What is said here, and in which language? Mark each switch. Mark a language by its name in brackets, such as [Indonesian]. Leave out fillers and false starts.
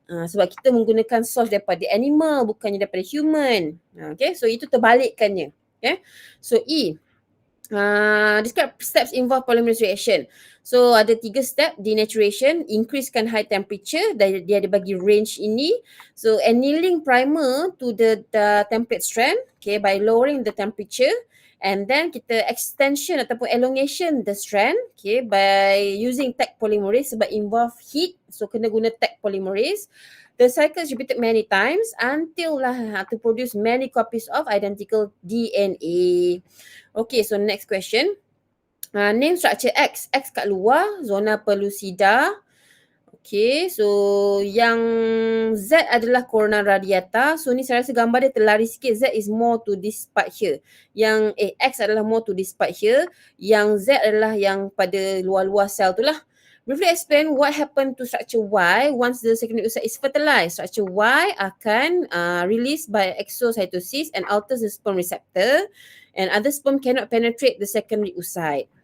[Malay] Sebab kita menggunakan source daripada animal, bukannya daripada human. Okay? So itu terbalikkannya. Okay? So E. [English] Describe steps involved polymerase reaction. [Malay] So ada 3 step. Denaturation, increasekan high temperature, dia ada bagi range ini. [English] So annealing primer to the template strand, okay, by lowering the temperature. And then kita extension ataupun elongation the strand, okay, by using Taq polymerase sebab involve heat. [Malay] So kena guna Taq polymerase. [English] The cycle is repeated many times until to produce many copies of identical DNA. Okay, so next question. Name structure X. [Malay] X kat luar, zona pellucida. Okay, so yang Z adalah corona radiata. So ni saya rasa gambar dia terlari sikit. [English] Z is more to this part here. [Malay] Yang X adalah [English] more to this part here. [Malay] Yang Z adalah yang pada luar-luar sel tu lah. [English] Briefly explain what happened to structure Y once the secondary oocyte is fertilized. Structure Y akan released by exocytosis and alters the sperm receptor, and other sperm cannot penetrate the secondary oocyte.